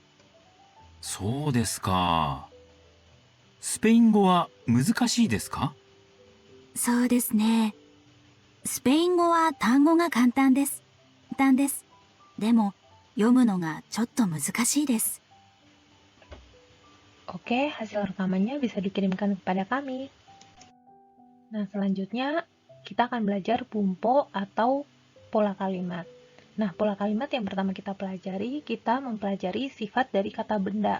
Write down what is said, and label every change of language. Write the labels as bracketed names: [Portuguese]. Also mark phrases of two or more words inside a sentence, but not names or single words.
[Japanese] そうですか。スペイン語は難しいですか？そうですね。スペイン語は単語が簡単です。簡単です。でも、読むのがちょっと難しいです。 [Indonesian] Oke, hasil rekamannya bisa dikirimkan kepada kami. Nah, selanjutnya kita akan belajar bumpo atau pola kalimat. Nah, pola kalimat yang pertama kita pelajari, kita mempelajari sifat dari kata benda.